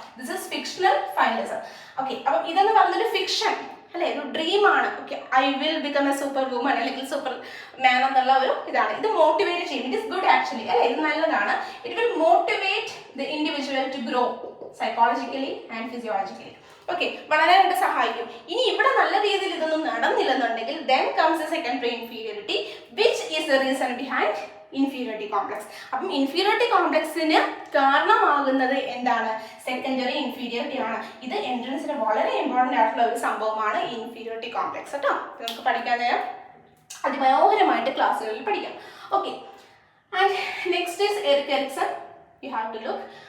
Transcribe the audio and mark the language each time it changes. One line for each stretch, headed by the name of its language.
English: This is fictional finalism.
Malayalam: Okay, അപ്പം ഇതെന്ന് പറഞ്ഞൊരു ഫിക്ഷൻ അല്ലെ, ഒരു ഡ്രീമാണ്. Okay,
English: I will become a super woman
Malayalam: അല്ലെങ്കിൽ സൂപ്പർ മാൻ എന്നുള്ള ഒരു ഇതാണ്. ഇത് മോട്ടിവേറ്റ് ചെയ്യും.
English: it is good actually
Malayalam: അല്ലെ, ഇത് നല്ലതാണ്.
English: It will motivate the individual to grow psychologically and physiologically.
Malayalam: Okay, വളരാനായിട്ട് സഹായിക്കും. ഇനി ഇവിടെ നല്ല രീതിയിൽ ഇതൊന്നും നടന്നില്ലെന്നുണ്ടെങ്കിൽ
English: then comes the secondary inferiority, which is the reason behind inferiority complex.
Malayalam: അപ്പം ഇൻഫീരിയോറിറ്റി കോംപ്ലക്സിന് കാരണമാകുന്നത് എന്താണ്, സെക്കൻഡറി ഇൻഫീരിയോറിറ്റി ആണ്. ഇത് എൻട്രൻസിന് വളരെ ഇമ്പോർട്ടൻ്റ് ആയിട്ടുള്ള ഒരു സംഭവമാണ് ഈ ഇൻഫീരിയോറിറ്റി കോംപ്ലക്സ് കേട്ടോ. നമുക്ക് പഠിക്കാൻ നേരം അതിമനോഹരമായിട്ട് ക്ലാസ്സുകളിൽ പഠിക്കാം.
English: Okay, and next is Erik Erikson, you have to look.